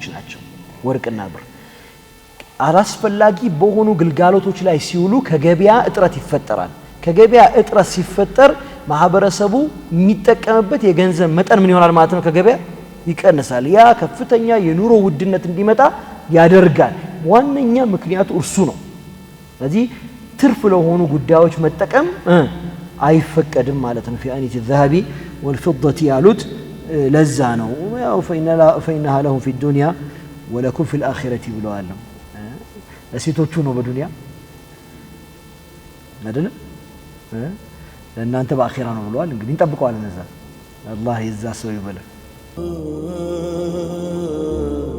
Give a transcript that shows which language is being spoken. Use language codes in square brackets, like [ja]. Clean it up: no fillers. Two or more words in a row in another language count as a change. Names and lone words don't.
[am] ናቸው ወርቅና ብር አላስፈላጊ በሆኑ ግልጋሎቶች ላይ ሲውሉ ከገበያ እጥረት ይፈጠራል ከገበያ እጥረት ሲፈጠር ማህበረሰቡ የሚጠቀምበት የገንዘብ መጠን ምን ይሆናል ማለት ነው ከገበያ ይቀንሳል ያ ከፍተኛ የኑሮ ውድነት እንዲመጣ ያደርጋል ዋነኛ ምክንያቱ እርሱ ነው ስለዚህ ትርፍ ለሆኑ ጉዳዮች መጠቀም አይፈቀድም ማለት ነው [ar] في آنية الذهب والفضة [am] ያሉት ለዛ ነው ያው [ar] فإنها لهم في الدنيا ولكم في الآخرة [am] ብለዋል ለሴቶቹ ነው በዱንያ አይደለም ለእናንተ በአኺራ ነው ብለዋል እንግዲህ እንጠብቀዋለን እዛ አላህ ይዛ ሰው ይበለ